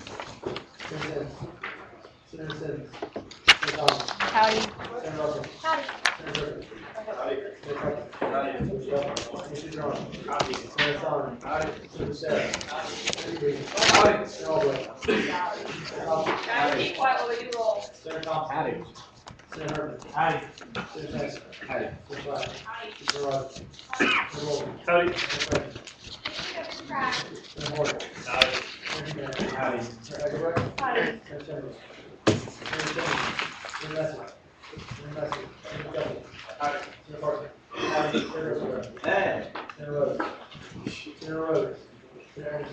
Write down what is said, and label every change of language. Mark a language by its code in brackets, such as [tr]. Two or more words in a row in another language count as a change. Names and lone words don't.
[en] Senator Sims, Senator Sims, Senator Thomas, Howdy. Senator Russell, Howdy. Senator Griffin, Howdy. Senator Franklin, Howdy. Senator Shelton, Senator Jerome, Howdy. Senator Solomon, Senator Sarah, Senator Green, Howdy. Senator Albright, Senator Thompson, Guys, be quiet while we do roll. Senator Thompson, Howdy. Senator Herman, Howdy. Senator Tyson, Howdy. Senator Flash, Howdy. Senator Rogers, Senator Wolf, Howdy. Senator Franklin, Senator Horner, Howdy. Senator Jimenez, Howdy. Senator Egelbrecht, Howdy. Senator Chambers, Senator Simmons, Senator Messer, Senator Messer, Senator Kelly, Senator Parker, Senator Rivera, Hey. Senator Rhodes, Senator Rhodes, Senator Anderson,